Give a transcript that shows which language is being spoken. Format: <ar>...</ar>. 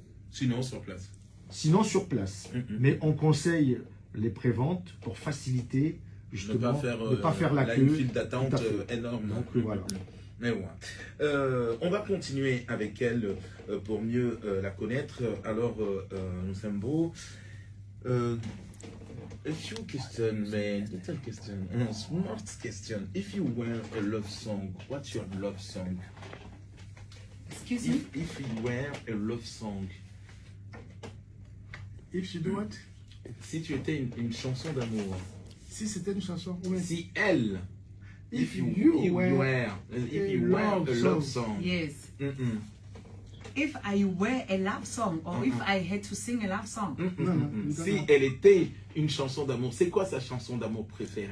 <fr>Sinon, sur place. Sinon, sur place. Mais on conseille les préventes pour faciliter, justement, ne pas faire la queue. Une file d'attente énorme. Donc, voilà. Mais ouais. On va continuer avec elle pour mieux la connaître.</fr> <en>Alors, Nomsembo, a few questions, man. Little question. Smart question. If you were a love song, what's your love song? Excuse me? If you were a love song. If you do what?</en> <fr>Si tu étais une chanson d'amour. Si c'était une chanson. Oui. Si elle.</fr> <en>If you were a love song. Yes. If I were a love song, or if I had to sing a love song.</en> <fr>Si elle était une chanson d'amour, c'est quoi sa chanson d'amour préférée?</fr>